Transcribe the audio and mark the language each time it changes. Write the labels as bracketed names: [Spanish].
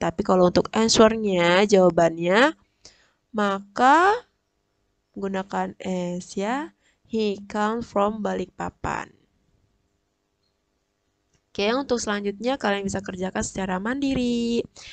[Indonesian] Tapi kalau untuk answer-nya, jawabannya maka gunakan s ya. [English] He comes from Balikpapan. [Indonesian] Oke, untuk selanjutnya kalian bisa kerjakan secara mandiri.